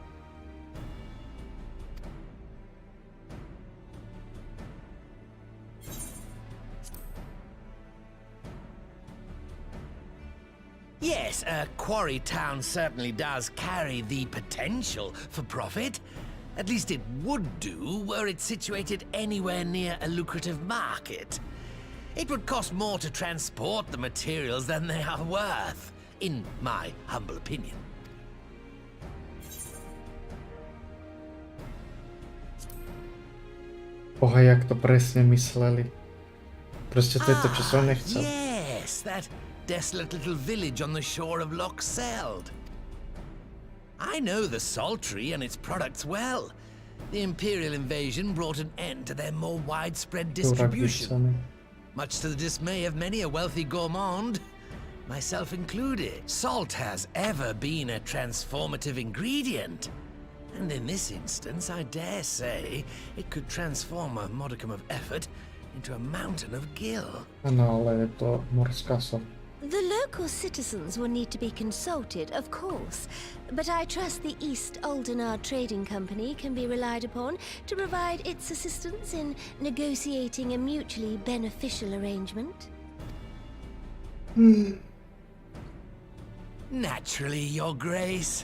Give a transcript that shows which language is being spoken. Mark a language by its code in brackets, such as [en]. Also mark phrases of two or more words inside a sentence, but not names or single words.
[en] Yes, a quarry town certainly does carry the potential for profit. At least it would do were it situated anywhere near a lucrative market. It would cost more to transport the materials than they are worth, in my humble opinion. [sk] Boha, jak to presne mysleli. Prostě to je to, čo som nechcel. [en] Yes, that desolate little village on the shore of Loch Seld. I know the Saltry and its products well. The Imperial invasion brought an end to their more widespread distribution, much to the dismay of many a wealthy gourmand, myself included. Salt has ever been a transformative ingredient, and in this instance, I dare say, it could transform a modicum of effort into a mountain of gill. [sk] Ano, ale je to morská sol. [en] The local citizens will need to be consulted, of course, but I trust the East Aldenard Trading Company can be relied upon to provide its assistance in negotiating a mutually beneficial arrangement. Naturally, Your Grace.